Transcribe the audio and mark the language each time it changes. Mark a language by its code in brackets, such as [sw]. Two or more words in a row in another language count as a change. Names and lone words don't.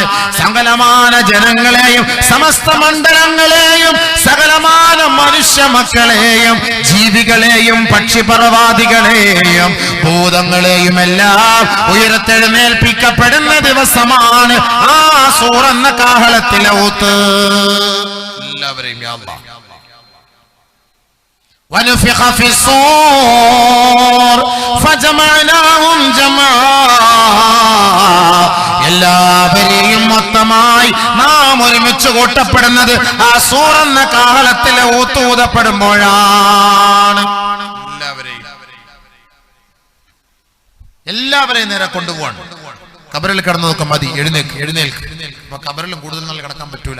[ml] സകലമാന ജനങ്ങളെയും സമസ്ത മണ്ഡലങ്ങളെയും സകലമാന മനുഷ്യ മക്കളെയും ജീവികളെയും പക്ഷിപർവാദികളെയും ഭൂതങ്ങളെയും എല്ലാം ഉയർത്തെഴുന്നേൽപ്പിക്കപ്പെടുന്ന ദിവസമാണ് ആ സൂറെന്ന കാഹളത്തിലെ ഊത്ത്. എല്ലാവരെയും [ar] يا الله. ونفخ في الصور فجمعناهم جمعا. [ml] എല്ലാവരെയും മൊത്തമായി നാം ഒരുമിച്ച് കൂട്ടപ്പെടുന്നത് ആ സൂറെന്ന കാഹളത്തിലെ ഊത്തൂതപ്പെടുമ്പോഴാണ്. എല്ലാവരെയും നേരെ കൊണ്ടുപോവാണ്. കബറിൽ കിടന്നു നോക്കാം, മതി, എഴുന്നേൽക്ക് എഴുന്നേൽക്ക്. അപ്പൊ കബറിലും കൂടുതൽ നാൾ കിടക്കാൻ പറ്റൂല.